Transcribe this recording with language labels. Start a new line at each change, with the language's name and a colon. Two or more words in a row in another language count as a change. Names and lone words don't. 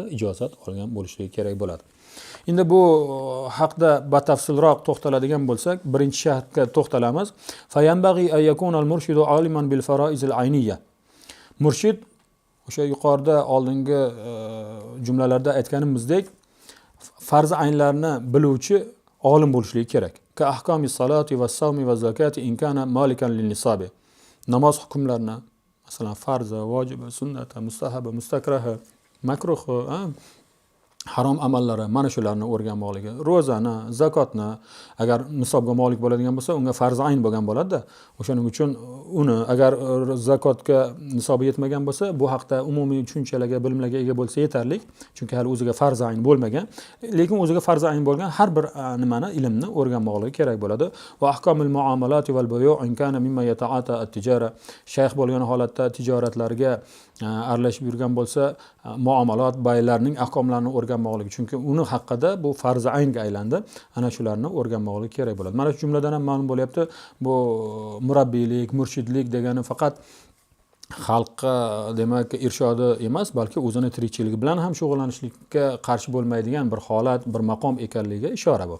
Uzbek: Ijozat olgan bo'lishi kerak bo'ladi. Endi bu haqda batafsilroq to'xtaladigan bo'lsak, birinchi shartga to'xtalamiz.
Arabic: فينبغي أن يكون المرشد عالما بالفرائض العينية.
Uzbek: Murshid o'sha yuqorida oldingi jumlalarda aytganimizdek farz aynlarni biluvchi olim bo'lishi kerak.
Arabic: كأحكام الصلاة والصوم والزكاة إن كان مالكا للنصاب.
Uzbek: Namoz hukmlarini, masalan farzi, vojibi, sunnati, mustahabi, mustakrahi, makruhi, harom amallari, mana shularni o'rganmoqligi, ro'zani, zakotni agar nisobga molik bo'ladigan bo'lsa, unga farz ayn bo'lgan bo'ladi-da. O'shaning uchun uni agar zakotga nisobi yetmagan bo'lsa, bu haqda umumiy tushunchalarga, bilimlarga ega bo'lsa yetarli, chunki hali o'ziga farz ayn bo'lmagan, lekin o'ziga farz ayn bo'lgan har bir nimani, ilmni o'rganmoqligi kerak bo'ladi.
Arabic: وأحكام المعاملات والبيوع إن كان ممن يتعاطى التجارة.
Uzbek: Shayx bo'lgan holatda tijoratlarga aralashib yurgan bo'lsa, muomalat, baylarning ahkomlarini o'rganmoqligi, chunki uni haqida bu farz aynga aylandi. Ana shularni o'rganmoqligi kerak bo'ladi. Mana shu jumladan ham ma'lum bo'lyapti, bu murabbiylik, murshidlik degani faqat xalqqa demak irshodi emas, balki o'zini tirikchiligi bilan ham shug'ullanishlikka qarshi bo'lmaydigan bir holat, bir maqom ekanligiga ishora bu.